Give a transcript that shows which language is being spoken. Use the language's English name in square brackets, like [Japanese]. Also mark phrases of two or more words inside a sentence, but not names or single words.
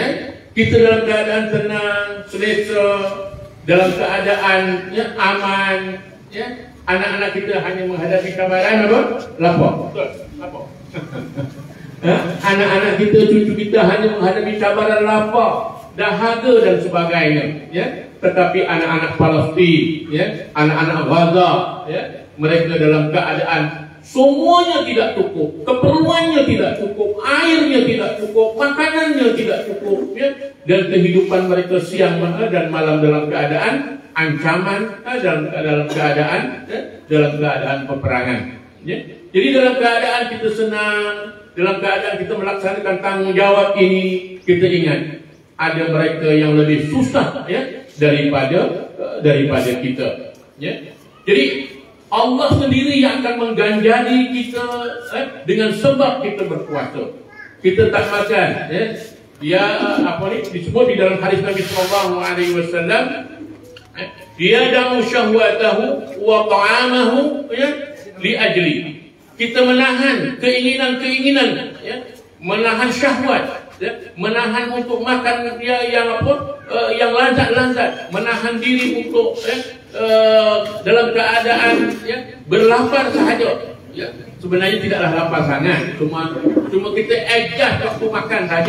[Malay] Kita dalam keadaan tenang, selesa, dalam keadaan ya, aman ya. Anak-anak kita hanya menghadapi cabaran apa? Lapar. Betul, lapar. Anak-anak kita, cucu kita hanya menghadapi cabaran lapar, dahaga dan sebagainya ya. Tetapi anak-anak Palestin ya, anak-anak Gaza ya, mereka dalam keadaan semuanya tidak cukup, keperluannya tidak cukup, airnya tidak cukup, makanannya tidak cukup ya, dan kehidupan mereka siang dan malam dalam keadaan ancaman, dalam keadaan peperangan ya. Jadi dalam keadaan kita senang, dalam keadaan kita melaksanakan tanggungjawab ini, kita ingat ada mereka yang lebih susah ya, daripada kita ya. Jadi Allah sendiri yang akan mengganjari kita dengan sebab kita berpuasa. Kita tak makan ya. Dia apa ni disebut di dalam hadis Nabi [Arabic] صلى الله عليه وسلم, [Malay] dia [Arabic] دمو شهوته وطعامه [Malay] ya, [Arabic] لأجل. [Malay] Kita menahan keinginan-keinginan ya, menahan syahwat ya, menahan untuk makan dia yang apa, yang lazat-lazat, menahan diri untuk dalam keadaan ya, berlapar sahaja. Ya, sebenarnya tidaklah lapar sangat, cuma kita adjust waktu makan saja.